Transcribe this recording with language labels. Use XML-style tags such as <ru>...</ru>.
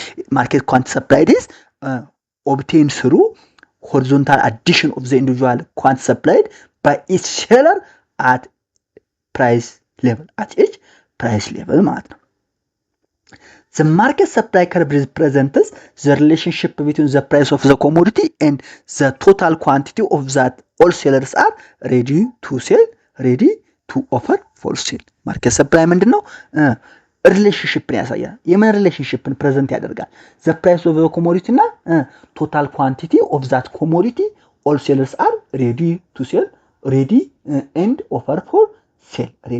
<en>Market quantity supplied is obtained through horizontal addition of the individual quantity supplied by each seller at each price level</en> <am>ማለት ነው።</am> <en>The market supply curve represents the relationship between the price of the commodity and the total quantity of that all sellers are ready to offer for sale. Market supply</en> <am>ምንድነው? ሪሌሽንሺፕን ያሳያል። የምን ሪሌሽንሺፕን ፕሬዘንት ያደርጋል?</am> <en>the price of the commodity እና total quantity of that commodity all sellers are ready to sell and offer for sale.</en>